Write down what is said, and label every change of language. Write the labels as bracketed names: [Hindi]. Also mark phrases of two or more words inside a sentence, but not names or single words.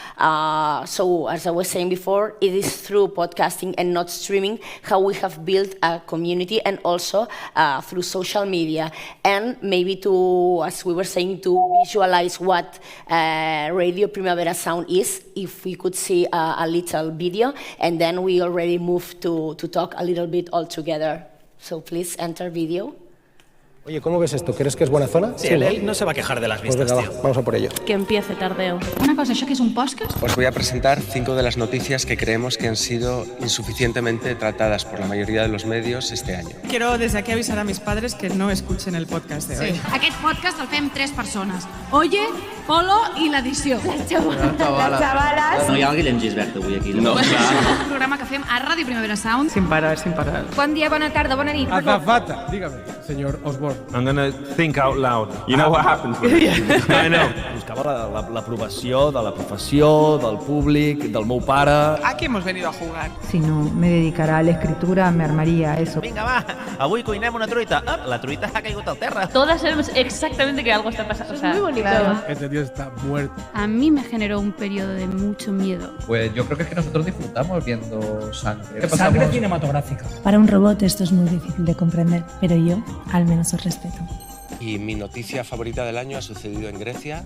[English] So, as I was saying before, it is through podcasting and not streaming how we have built a community, and also through social media, and maybe to, as we were saying, to visualize what Radio Primavera Sound is, if we could see a little video, and then we already move to talk a little bit all together. So please enter video. [Spanish] Oye, ¿cómo ves esto? ¿Crees que es buena zona? Sí, él no se va a quejar de las vistas, pues venga, tío. Vamos a por ello. Que empiece Tardeo. Una cosa, ¿eso qué es un podcast? Os voy a presentar 5 de las noticias que creemos que han sido insuficientemente tratadas por la mayoría de los medios este año. Quiero desde aquí avisar a mis padres que no escuchen el podcast de hoy. [Catalan] Aquest podcast el fem 3 persones. Oye, Polo i l'edició. Les xavales. No hi ha el Guillem Gisbert avui aquí. No, clar. Un programa que fem a Ràdio Primavera Sound. [Spanish] Sin parar, sin parar. [Catalan] Bon dia, bona tarda, bona nit. [Spanish] Azafata, dígame, señor Osborne. [English] I'm gonna think out loud. You know what happens when I know. [Catalan] Buscava l'aprovació de la professió, del públic, del meu pare. [Spanish] Aquí hemos venido a jugar. Si no me dedicara a la escritura, me armaría eso. [Catalan] Vinga, va, avui cuinem una truita. La truita ha caigut al terra. [Spanish] Todas sabemos exactamente que algo está pasando. O sea, muy bonito. Claro. Este tío está muerto. A mí me generó un periodo de mucho miedo. Pues yo creo que es que nosotros disfrutamos viendo sangre. Sangre cinematográfica. Para un robot esto es muy difícil de comprender, pero yo al menos os respeto. Y mi noticia favorita del año ha sucedido en Grecia.